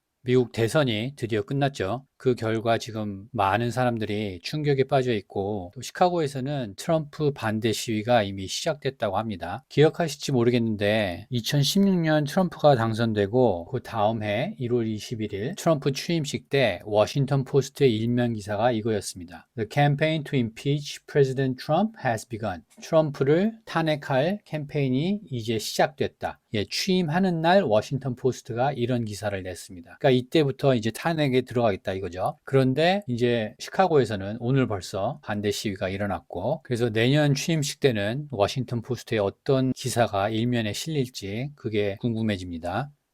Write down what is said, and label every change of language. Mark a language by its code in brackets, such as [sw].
[ko] 미국 대선이 드디어 끝났죠. 그 결과 지금 많은 사람들이 충격에 빠져 있고, 또 시카고에서는 트럼프 반대 시위가 이미 시작됐다고 합니다. 기억하실지 모르겠는데, 2016년 트럼프가 당선되고, 그 다음 해 1월 21일 트럼프 취임식 때 워싱턴 포스트의 일면 기사가 이거였습니다. [en] The campaign to impeach President Trump has begun. [ko] 트럼프를 탄핵할 캠페인이 이제 시작됐다. 예, 취임하는 날 워싱턴 포스트가 이런 기사를 냈습니다. 그러니까 이때부터 이제 탄핵에 들어가겠다 이거죠. 그런데 이제 시카고에서는 오늘 벌써 반대 시위가 일어났고, 그래서 내년 취임식 때는 워싱턴 포스트에 어떤 기사가 일면에 실릴지 그게 궁금해집니다.